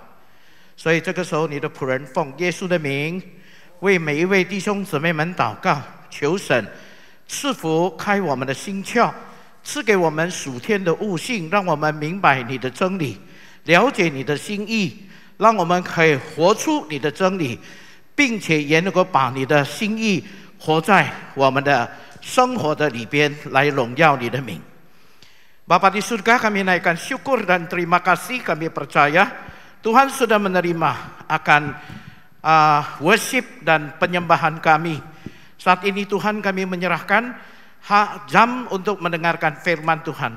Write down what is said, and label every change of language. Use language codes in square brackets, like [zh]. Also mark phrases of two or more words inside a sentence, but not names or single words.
[zh] 所以这个时候，你的仆人奉耶稣的名，为每一位弟兄姊妹们祷告，求神赐福开我们的心窍，赐给我们属天的悟性，让我们明白你的真理，了解你的心意，让我们可以活出你的真理，并且也能够把你的心意活在我们的生活的里边，来荣耀你的名。 [id] Bapa di surga, kami naikkan syukur dan terima kasih. Kami percaya Tuhan sudah menerima akan worship dan penyembahan kami. Saat ini Tuhan, kami menyerahkan jam untuk mendengarkan firman Tuhan.